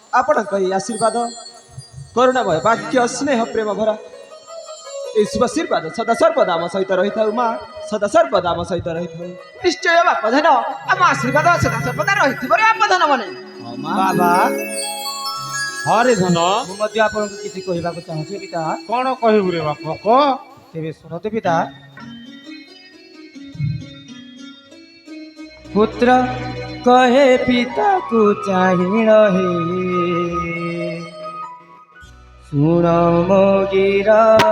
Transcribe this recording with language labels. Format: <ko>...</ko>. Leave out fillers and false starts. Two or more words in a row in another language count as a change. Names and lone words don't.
<or>ଆପଣଙ୍କ ଏହି ଆଶୀର୍ବାଦ କରୁଣାମୟ ବାକ୍ୟ ସ୍ନେହ ପ୍ରେମ ଭରା ଏଇ ଶୁଭ ଆଶୀର୍ବାଦ ସଦା ସର୍ବଦା ଆମ ସହିତ ରହିଥାଉ ମା ସଦା ସର୍ବଦା ଆମ ସହିତ ରହିଥାଉ। ନିଶ୍ଚୟ ବାପ ଧନ ଆମ ଆଶୀର୍ବାଦ ସଦା ସର୍ବଦା ରହିଥିବାରୁ ବାପ ଧନ ମାନେ ବାବା ହରେ ଧନ ମୁଁ ମଧ୍ୟ ଆପଣଙ୍କୁ କିଛି କହିବାକୁ ଚାହୁଁଛି ପିତା। କଣ କହିବୁ ରେ ବାପ କହ। ତେବେ ଶୁଣନ୍ତୁ ପିତା। ପୁତ୍ର କହେ ପିତାକୁ ଚାହିଁ ରହେ ଶୁଣ ମୋ ଗୀରା।</or>